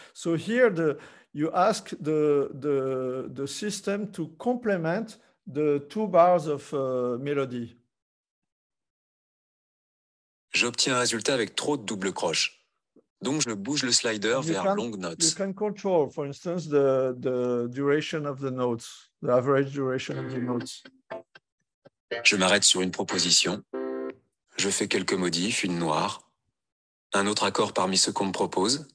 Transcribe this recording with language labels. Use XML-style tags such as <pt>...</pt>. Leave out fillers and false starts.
<en>So here you ask the system to complement the 2 bars of melody.</en> <fr>J'obtiens un résultat avec trop de double croche. Donc, je bouge le slider vers longue notes.</fr> <en>You can control, for instance, the duration of the notes, the average duration of the notes.</en> <fr>Je m'arrête sur une proposition. Je fais quelques modifs, une noire. Un autre accord parmi ceux qu'on me propose.</fr>